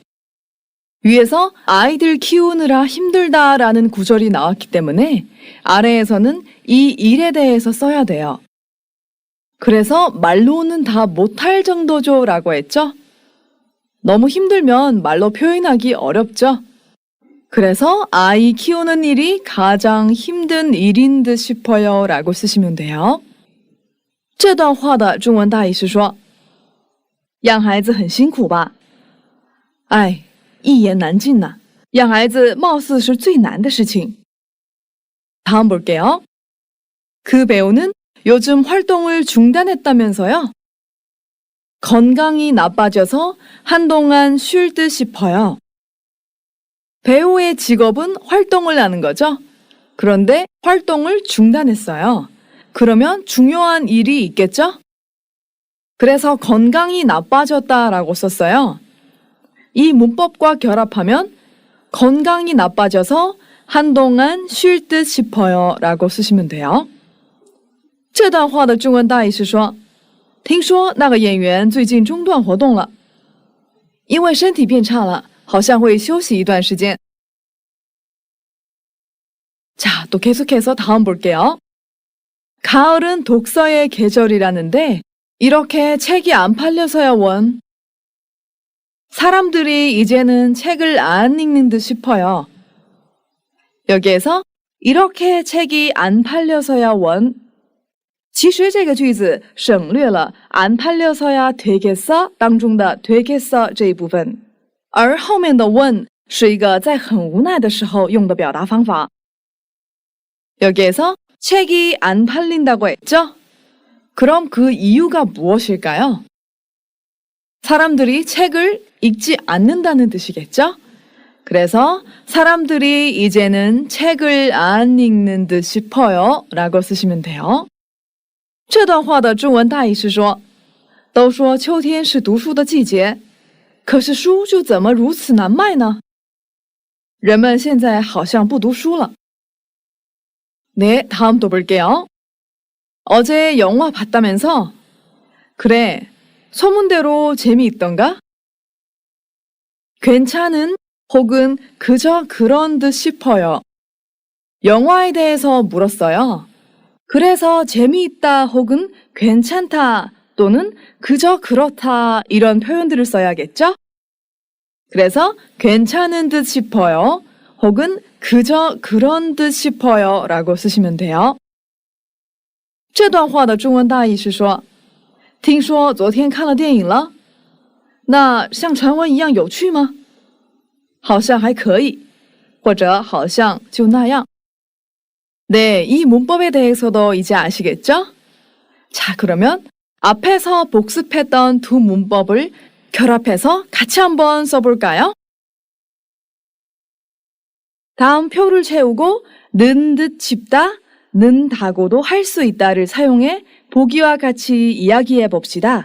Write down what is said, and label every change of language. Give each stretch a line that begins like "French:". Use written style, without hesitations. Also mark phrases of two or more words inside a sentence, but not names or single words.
Korean: 위에서 아이들 키우느라 힘들다라는 구절이 나왔기 때문에 아래에서는 이 일에 대해서 써야 돼요. 그래서 말로는 다 못할 정도죠 라고 했죠? 너무 힘들면 말로 표현하기 어렵죠? 그래서 아이 키우는 일이 가장 힘든 일인 듯 싶어요 라고 쓰시면 돼요.
Chinese: 这段话的中文大意是说，养孩子很辛苦吧？哎，一言难尽呐。养孩子貌似是最难的事情。
Korean: 다음 볼게요. 그 배우는 요즘 활동을 중단했다면서요? 건강이 나빠져서 한동안 쉴 듯 싶어요. 배우의 직업은 활동을 하는 거죠. 그런데 활동을 중단했어요. 그러면 중요한 일이 있겠죠? 그래서 건강이 나빠졌다라고 썼어요. 이 문법과 결합하면 건강이 나빠져서 한동안 쉴 듯 싶어요 라고 쓰시면 돼요.
Chinese: 这段话的中文大意是说，听说那个演员最近中断活动了，因为身体变差了，好像会休息一段时间。
Korean: 자, 또 계속해서 다음 볼게요. 가을은 독서의 계절이라는데 이렇게 책이 안 팔려서야 원. 사람들이 이제는 책을 안 읽는 듯 싶어요. 여기에서 이렇게 책이 안 팔려서야 원.
Chinese: 其实这个句子省略了
Korean: 안 팔려서야 되겠어
Chinese: 当中的되겠어这一部分，而后面的원是一个在很无奈的时候用的表达方法。
Korean: 여기에서 책이 안 팔린다고 했죠? 그럼 그 이유가 무엇일까요? 사람들이 책을 읽지 않는다는 뜻이겠죠? 그래서 사람들이 이제는 책을 안 읽는 듯 싶어요 라고 쓰시면 돼요.
Chinese: 这段话的中文大意是说，都说秋天是读书的季节，可是书就怎么如此难卖呢？人们现在好像不读书了。
Korean: 네, 다음 또 볼게요. 어제 영화 봤다면서? 그래, 소문대로 재미있던가? 괜찮은 혹은 그저 그런 듯 싶어요. 영화에 대해서 물었어요. 그래서 재미있다 혹은 괜찮다 또는 그저 그렇다 이런 표현들을 써야겠죠? 그래서 괜찮은 듯 싶어요. 혹은 그저 그런 듯 싶어요 라고 쓰시면 돼요.
Chinese: 这段话的中文大意是说，听说昨天看了电影了，那像传闻一样有趣吗？好像还可以，或者好像就那样。
Korean: 네, 이 문법에 대해서도 이제 아시겠죠? 자, 그러면 앞에서 복습했던 두 문법을 결합해서 같이 한번 써볼까요? 다음 표를 채우고 는 듯 싶다, 는다고도 할 수 있다를 사용해 보기와 같이 이야기해 봅시다.